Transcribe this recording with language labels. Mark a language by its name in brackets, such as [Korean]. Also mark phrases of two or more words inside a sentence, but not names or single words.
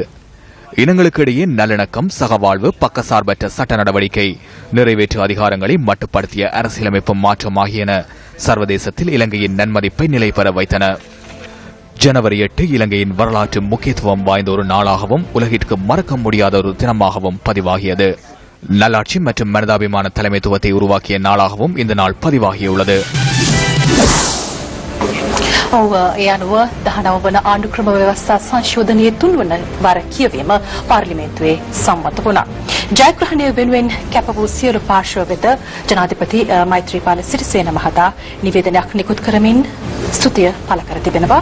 [Tamil] இனங்களுக்கு இடையே நல்லிணக்கம், சகவாழ்வு, பக்கசார்பற்ற சட்ட நடவடிக்கை, நிறைவேற்று அதிகாரங்களை மட்டுப்படுத்திய அரசியலமைப்பு மாற்றம் ஆகியன சர்வதேசத்தில் இலங்கையின் நன்மதிப்பை நிலைபெற வைத்தன. ஜனவரி 8 இலங்கையின் வரலாற்று முக்கியத்துவம் வாய்ந்த ஒரு நாளாகவும் உலகிற்கு மறக்க முடியாத ஒரு தினமாகவும் பதிவாகியது. நல்லாட்சி மற்றும் மனிதாபிமான தலைமைத்துவத்தை உருவாக்கிய நாளாகவும் இந்த நாள் பதிவாகியுள்ளது. [Sinhala] ඒ අනුව 19 වන ආණ්ඩුක්‍රම ව්‍යවස්ථා සංශෝධනයේ 3 වන වර කියවීම පාර්ලිමේන්තුවේ සම්මත වුණා. ජයග්‍රහණය වෙනුවෙන් කැප වූ සියලු පාර්ශ්ව වෙත ජනාධිපති මෛත්‍රීපාල සිරිසේන මහතා නිවේදනයක් නිකුත් කරමින් ස්තුතිය පළ කර තිබෙනවා.